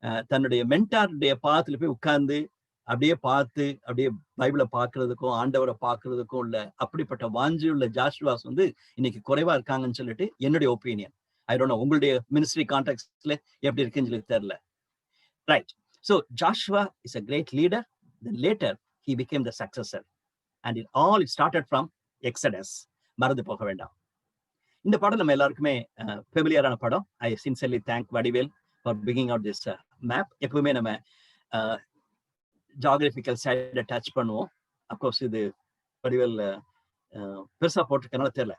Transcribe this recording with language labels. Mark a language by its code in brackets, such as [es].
[ta] தன்னுடைய மென்டாருடைய பாதத்துல போய் உட்கார்ந்து அப்படியே பார்த்து அப்படியே பைபிளை பார்க்கறதுக்கும் ஆண்டவரை பார்க்கறதுக்கும் உள்ள அப்படிப்பட்ட வாஞ்சி உள்ள ஜாஷுவாஸ் வந்து இன்னைக்கு குறைவா இருக்காங்கன்னு சொல்லிட்டு என்னுடைய ஒப்பீனியன். [en] I don't know, [ta] உங்களுடைய மினிஸ்ட்ரி கான்டெக்ட்ல எப்படி இருக்குன்னு சொல்லி தெரியல. [en] Right. So Joshua is a great leader. Then later he became the successor. And it started from Exodus. [ta] மறந்து போக வேண்டாம். இந்த படம் நம்ம எல்லாருக்குமே ஃபெமிலியரான படம். [en] I sincerely thank [ta] Vadivel [en] For picking out this map. [ta] எப்பவுமே நம்ம ஜியாகிரபிக்கல் சைடை டச் பண்ணுவோம். அப்கோர்ஸ் இது வடிவேல் பெருசா போட்டிருக்கனால தெரியல.